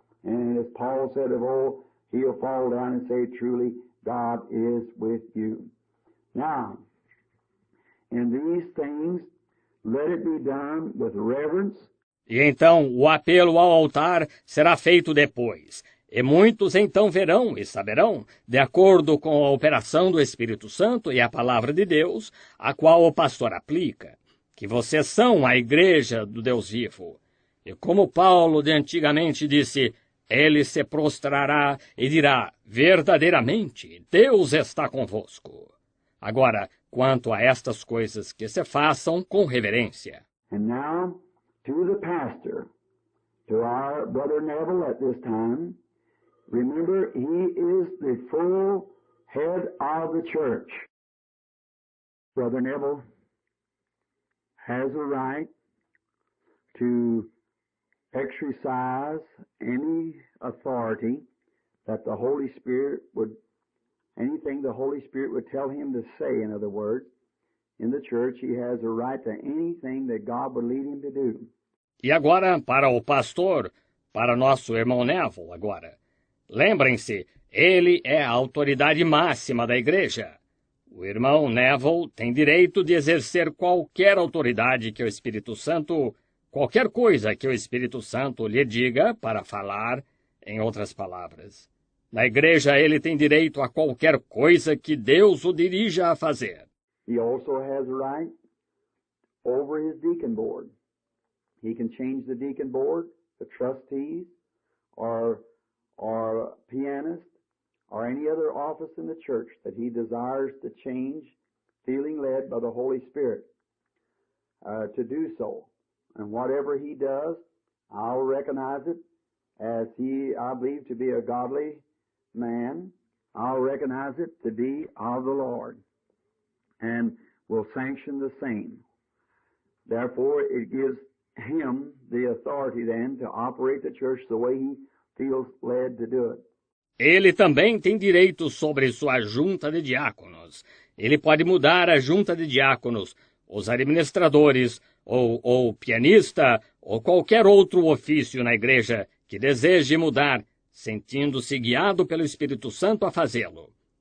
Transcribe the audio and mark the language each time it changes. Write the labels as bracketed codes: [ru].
[en] And as Paul said of old, he'll fall down and say, truly, God is with you. Now, in these things, let it be done with reverence. [pt] E então o apelo ao altar será feito depois. E muitos então verão e saberão, de acordo com a operação do Espírito Santo e a palavra de Deus, a qual o pastor aplica, que vocês são a igreja do Deus vivo. E como Paulo de antigamente disse, ele se prostrará e dirá, verdadeiramente, Deus está convosco. Agora, quanto a estas coisas, que se façam com reverência. [en] And now, to the pastor, to our brother Neville at this time, remember, he is the full head of the church. Brother Neville has a right to exercise any authority that the Holy Spirit would, anything the Holy Spirit would tell him to say, in other words, in the church, he has a right to anything that God would lead him to do. [pt] E agora, para o pastor, para nosso irmão Neville, agora. Lembrem-se, ele é a autoridade máxima da igreja. O irmão Neville tem direito de exercer qualquer autoridade que o Espírito Santo, qualquer coisa que o Espírito Santo lhe diga para falar, em outras palavras. Na igreja ele tem direito a qualquer coisa que Deus o dirija a fazer. [en] He also has a right over his deacon board. He can change the deacon board, the trustees, or pianist, or any other office in the church that he desires to change, feeling led by the Holy Spirit to do so. And whatever he does, I'll recognize it as I believe to be a godly man. I'll recognize it to be of the Lord and will sanction the same. Therefore, it gives him the authority then to operate the church the way he feels led to do it. [pt] Ele também tem direito sobre sua junta de diáconos. Ele pode mudar a junta de diáconos, os administradores, ou pianista, ou qualquer outro ofício na igreja que deseje mudar, sentindo-se guiado pelo Espírito Santo a fazê-lo.